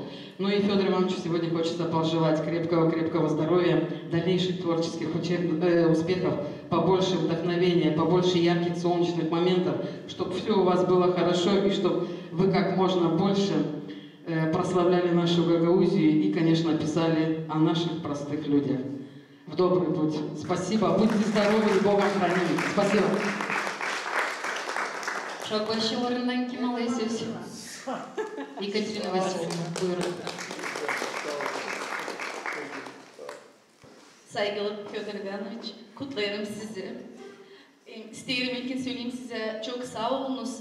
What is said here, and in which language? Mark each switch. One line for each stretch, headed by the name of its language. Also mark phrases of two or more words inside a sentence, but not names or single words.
Russian: И Федору Ивановичу сегодня хочется пожелать крепкого здоровья, дальнейших творческих успехов, побольше вдохновения, побольше ярких солнечных моментов, чтобы все у вас было хорошо, и чтобы вы как можно больше прославляли нашу Гагаузию и, конечно, писали о наших простых людях. В добрый путь. Спасибо. Будьте здоровы и Богом хранимы. Спасибо.
Gagauz: Шоклащиларından kim alıyorsunuz? Екатерина Васильевна, buyurun. Saygılı Fyodor Ivanoviç, kutlarım sizi. İsterim ilkin söyleyeyim size, çok sağ olunuz.